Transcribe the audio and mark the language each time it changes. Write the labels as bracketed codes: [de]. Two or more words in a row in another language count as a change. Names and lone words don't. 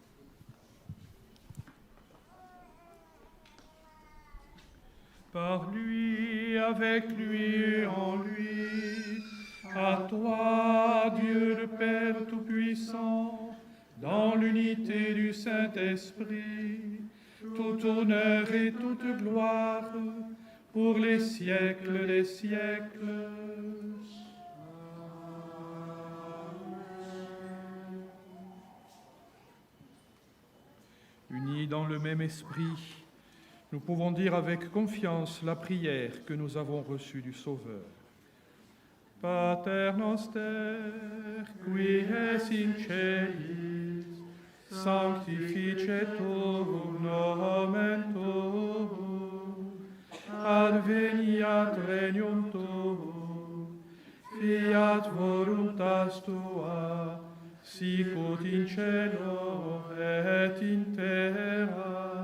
[fr] Par lui, avec lui, en lui, à toi, Dieu le Père Tout-Puissant, dans l'unité du Saint-Esprit, tout honneur et toute gloire, pour les siècles des siècles. Unis dans le même esprit, nous pouvons dire avec confiance la prière que nous avons reçue du Sauveur. [la] Pater noster, qui es in celis, sanctificetur nomen tuum, adveniat regnum tuum, fiat voluntas tua, sicut in cielo et in terra.